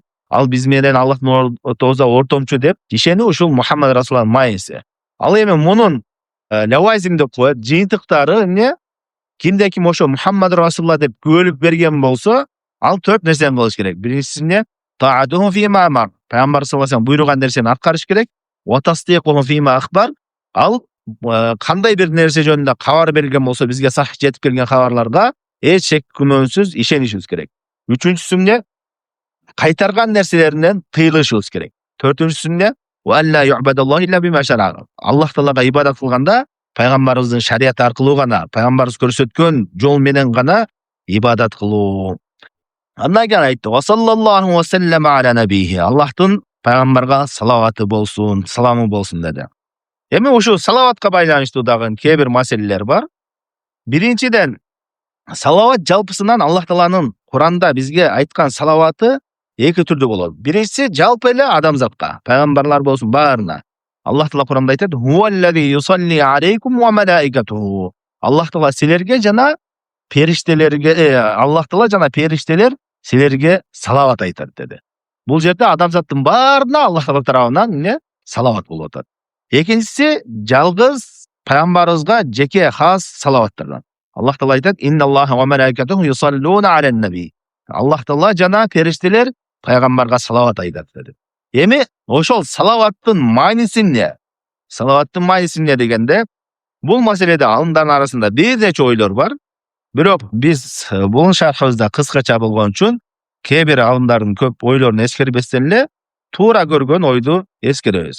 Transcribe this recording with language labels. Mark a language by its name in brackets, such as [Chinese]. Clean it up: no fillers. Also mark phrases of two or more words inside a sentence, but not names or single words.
[Kyrgyz] Ал биз менен Аллахтын ортобузда ортомчу деп ишенүү ушул Мухаммад Расулуллахтын мааниси. Ал эми мунун лавазим деп коет, жыйынтыктары эмне? Кимде ким ошо [Arabic] محمد رسول الله [Kyrgyz] деп күбөлүк берген болсо, ал 4 нерсени кылыш керек. Биринчиси эмне? [Arabic] طاعته فيما أمر. [Kyrgyz] Пайгамбар [Arabic] صلى الله عليه وسلم [Kyrgyz] буйруган нерсени аткарыш керек. [Arabic] وتصديقه فيما أخبر. [Kyrgyz] Ал кандай бир нерсе жөнүндө кабар берилген болсо, бизге сах жетип келген кабарларга эч шек күмөнсүз ишенишибиз керек. Үчүнчүсү эмне? Кайтарган нерселеринен тыйылышыбыз керек. Төртүнчүсү эмне? [Arabic] وألا يعبد الله إلا بما شرع. [Kyrgyz] Аллах Таалага ибадат кылганда пайгамбарыбыздын шариаты аркылуу гана, пайгамбарыбыз көрсөткөн жол менен гана ибадат кылуу. Андан кийин айтты: [Arabic] "وصلى الله وسلم على نبيه". [Kyrgyz] Аллахтын пайгамбарга салаваты болсун, саламы болсун деди. Эми ушул салаватка байланыштуу дагы кээ бир маселелер бар. Биринчиден, салават жалпысынан Аллах Тааланын Куранда бизге айткан салаваты эки түрдүү болот. Биринчиси жалпы эле адамзатка, пайгамбарлар болсун баарына. Аллах Таала Куранда айтат: [Arabic] "هو الذي يصلي عليكم وملائكته". [Kyrgyz] Аллах Таала силерге жана периштелерге, Аллах Таала жана периштелер силерге салават айтат деди. Бул жерде адамзаттын баарына Аллах Таала тарабынан эмне? Салават болуп атат. Экинчиси жалгыз пайгамбарыбызга жеке хас салаваттардан. Аллах Таала айтат: [Arabic] "إن الله وملائكته يصلون على النبي". [Kyrgyz] Аллах Таала жана периштелер пайгамбарга салават айтат деди. Эми ошол салаваттын мааниси эмне? Салаваттын мааниси эмне дегенде, бул маселеде алымдардын арасында бир нече ойлор бар. Бирок биз бул шархыбызда кыскача болгон үчүн кээ бир алымдардын көп ойлорун эскербестен эле туура көргөн ойду эскеребиз.